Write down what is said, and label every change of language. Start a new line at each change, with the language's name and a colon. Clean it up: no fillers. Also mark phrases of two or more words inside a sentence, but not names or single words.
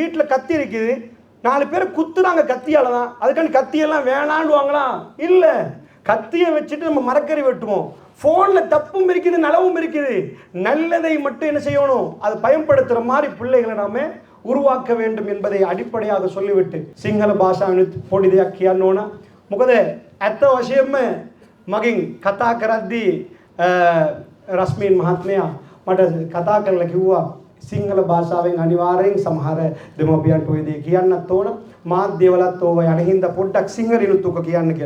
Tamil: வீட்டில் கத்தி இருக்குது, 4 பேர் குத்துறாங்க கத்தியால தான். அதுக்காண்டி கத்தியெல்லாம் வேணாண்டுவாங்களா? இல்லை, கத்தியை வச்சுட்டு நம்ம மரக்கறி வெட்டுவோம். ஃபோனில் தப்பும் இருக்குது, நலவும் இருக்குது. நல்லதை மட்டும் என்ன செய்யணும், அதை பயன்படுத்துகிற மாதிரி பிள்ளைகளை நாம உருவாக்க வேண்டும் என்பதை அடிப்படையாக சொல்லிவிட்டு சிங்கள பாஷාවෙන්
Sinhala: පොඩි දෙයක් කියන්න ඕන. මොකද ඇත්ත වශයෙන්ම මගෙන් කතා කරද්දී රස්මීන් මහත්මයා මට කතා කරලා කිව්වා සිංහල භාෂාවෙන් අනිවාර්යෙන් සමහර දෙමව්පියන්ට ඔය දේ කියන්නත් ඕන, මාධ්‍යවලත් ඕව යන හින්දා පොඩ්ඩක් සිංහලිනුත් උක කියන්න කියලා.